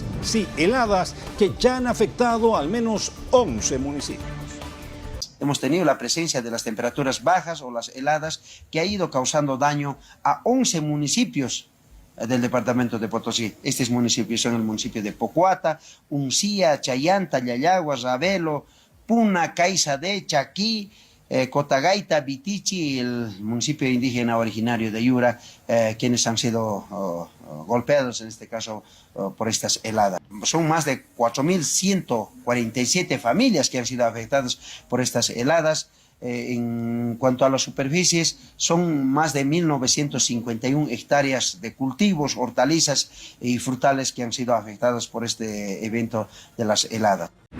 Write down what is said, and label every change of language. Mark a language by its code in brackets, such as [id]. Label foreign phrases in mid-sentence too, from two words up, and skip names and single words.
[es] Sí, heladas que ya han afectado al menos 11 municipios. hemos tenido la presencia de las temperaturas bajas o las heladas que ha ido causando daño a 11 municipios del departamento de Potosí. Estos municipios son el municipio de Pocuata, Uncía, Chayanta, Yayagua, Ravelo, Puna, Caizadé, Chaquí, Cotagaita, Vitichi y el municipio indígena originario de Yura, quienes han sido golpeados en este caso por estas heladas. Son más de 4.147 familias que han sido afectadas por estas heladas. En cuanto a las superficies, son más de 1.951 hectáreas de cultivos, hortalizas y frutales que han sido afectadas por este evento de las heladas.